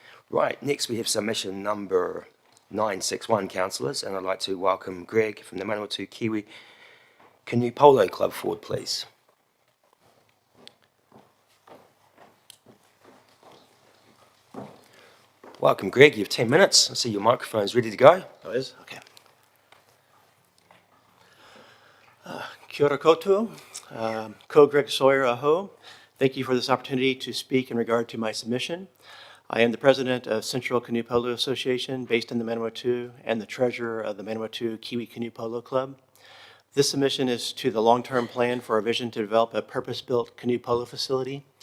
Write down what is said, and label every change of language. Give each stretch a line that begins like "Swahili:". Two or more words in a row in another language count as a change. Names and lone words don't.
English: Right, next we have submission number 961, councillors, and I'd like to welcome Greg from the Manawatu Kiwi Canoe Polo Club forward, please. Welcome, Greg. You have 10 minutes. I see your microphone's ready to go. Oh, it is?
Māori: Okay. Kia ora koutou. Ko Greg Sawyer aho.
English: Thank you for this opportunity to speak in regard to my submission. I am the president of Central Canoe Polo Association based in the Manawatu and the treasurer of the Manawatu Kiwi Canoe Polo Club. This submission is to the long-term plan for our vision to develop a purpose-built canoe polo facility.